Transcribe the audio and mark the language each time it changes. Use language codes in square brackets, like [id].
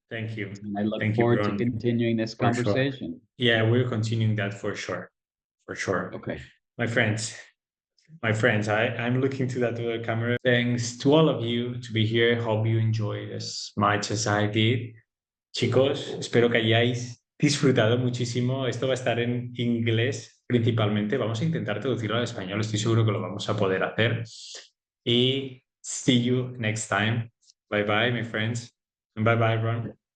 [en] Thank you. And I look Thank you, forward to Ron, continuing this for sure. conversation. Yeah, we're continuing that for sure. For sure. Okay. My friends, I'm looking to that to the camera. Thanks to all of you to be here. Hope you enjoyed as much as I did. [es] Chicos, espero que hayáis disfrutado muchísimo. Esto va a estar en inglés principalmente. Vamos a intentar traducirlo al español. Estoy seguro que lo vamos a poder hacer. [en] Y see you next time. Bye bye, my friends. And bye bye, Ron.